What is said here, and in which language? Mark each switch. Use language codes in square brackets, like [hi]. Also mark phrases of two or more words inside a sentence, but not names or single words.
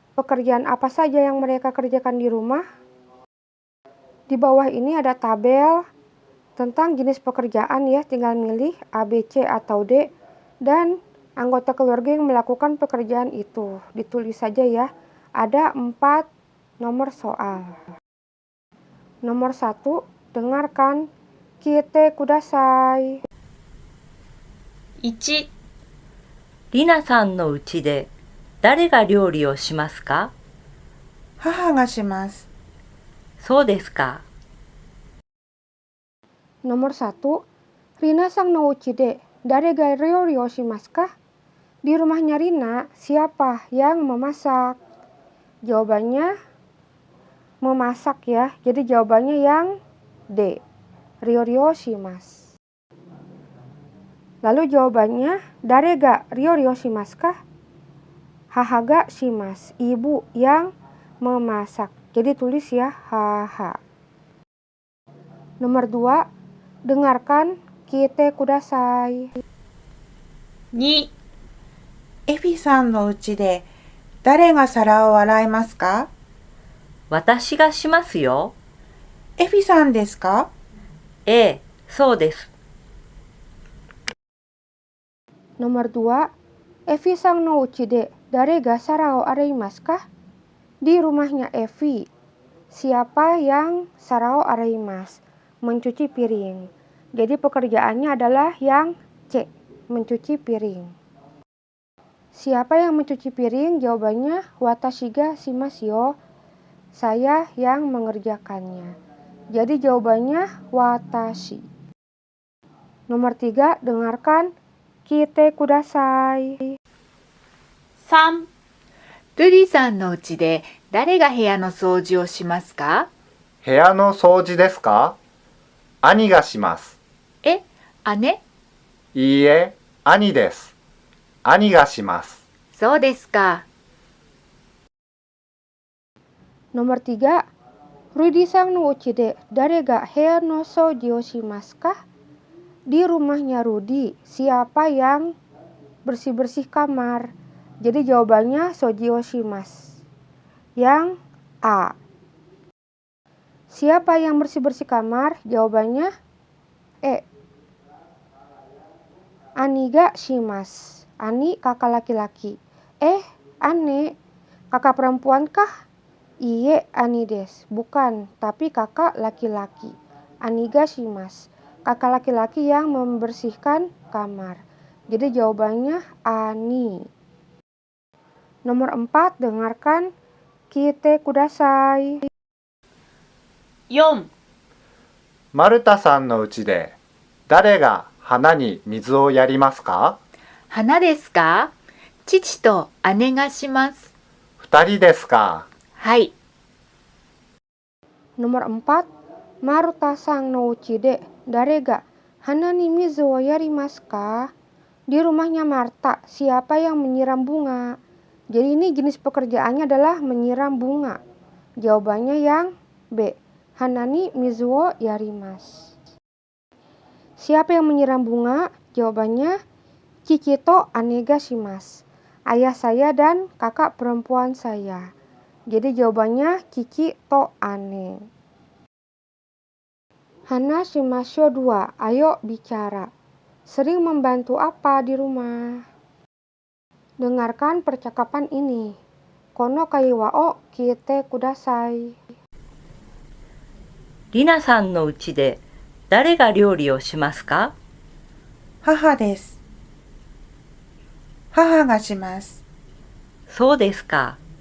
[id] pekerjaan apa saja yang mereka kerjakan di rumah. Di bawah ini ada tabel tentang jenis pekerjaan ya, tinggal milih A, B, C atau D dan anggota keluarga yang melakukan pekerjaan itu. Ditulis saja ya. Ada 4 nomor soal. Nomor 1, dengarkan [ja] 聞いてください. 1、りなさんの家で誰が料理をしますか？母がします。そうですか。 Nomor 1, リナさんの家で誰が料理をしますか? [id] Di rumahnya Rina, siapa yang memasak? Jawabannya memasak ya. Jadi jawabannya yang D. [ja] 料理をします. [id] Lalu jawabannya [ja] 誰が料理をしますか? 母がします. [id] Ibu yang memasak. Jadi tulis ya haha. Nomor 2, dengarkan [ja] 聞いてください. 2、エフィさんの家で誰が皿を洗いますか？私がしますよ。エフィさんですか？ええ、そうです。 Nomor 2, エヴィさんの家で誰が皿を洗いますか? [id] Di rumahnya Evi, siapa yang [ja] 皿を洗います? [id] Mencuci piring. Jadi pekerjaannya adalah yang C, mencuci piring. Siapa yang mencuci piring? [ja] Jawabannya 私がしますよ. [id] Saya yang mengerjakannya. Jadi jawabannya watashi. Nomor 3, dengarkan [ja] 聞いてください. 3、ルリさんの家で誰が部屋の掃除をしますか？部屋の掃除ですか？兄がします。え、姉？いいえ、兄です。兄がします。そうですか。 Nomor 3, ルディさんの家で誰が部屋の掃除をしますか? [id] Di rumahnya Rudi, siapa yang bersih-bersih kamar? Jadi jawabannya [ja] 掃除をします. [id] Yang A. Siapa yang bersih-bersih kamar? [ja] Jawabannya え、兄がします. [id] Ani kakak laki-laki. Ane, kakak perempuan kah? [ja] いいえ、兄です. [id] Bukan, tapi kakak laki-laki. [ja] 兄がします. [id] Kakak laki-laki yang membersihkan kamar. Jadi jawabannya Ani. Nomor 4, dengarkan [ja] 聞いてください. 4、マルタさんの家で誰が花に水をやりますか？花ですか？父と姉がします。二人ですか？はい。 Nomor 4, マルタさんの家で誰が花に水をやりますか? [id] Di rumahnya Marta, siapa yang menyiram bunga? Jadi ini jenis pekerjaannya adalah menyiram bunga. Jawabannya yang B. [ja] 花に水をやります. [id] Siapa yang menyiram bunga? [ja] Jawabannya 父と姉がします. [id] Ayah saya dan kakak perempuan saya. Jadi jawabannya [ja] 父と姉. 話しましょう 2. [id] Ayo bicara. Sering membantu apa di rumah? Dengarkan percakapan ini. [ja] この会話を聞いてください. りなさんの家で誰が料理をしますか？母です。母がします。そうですか。